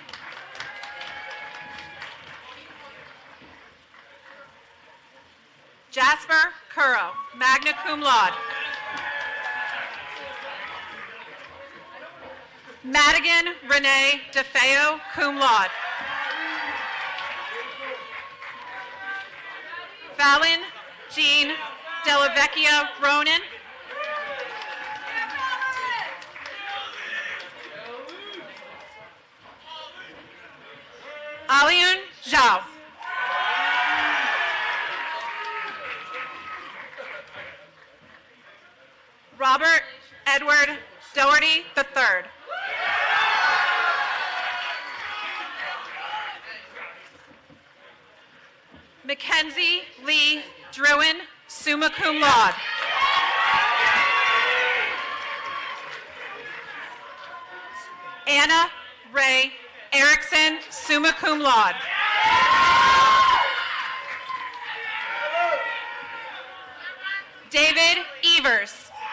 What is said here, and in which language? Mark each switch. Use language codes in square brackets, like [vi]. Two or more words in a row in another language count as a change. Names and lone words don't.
[en] Jasper Curro, [la] magna cum laude. [en] Madigan Renee DeFeo, [la] cum laude. [en] Fallon Jean Delavecchia Ronan. Aliun Zhao. Robert Edward Doherty III. Mackenzie Lee Druin, [la] summa cum laude. [en] Anna Ray Erickson, [la] summa cum laude. [en] David Evers.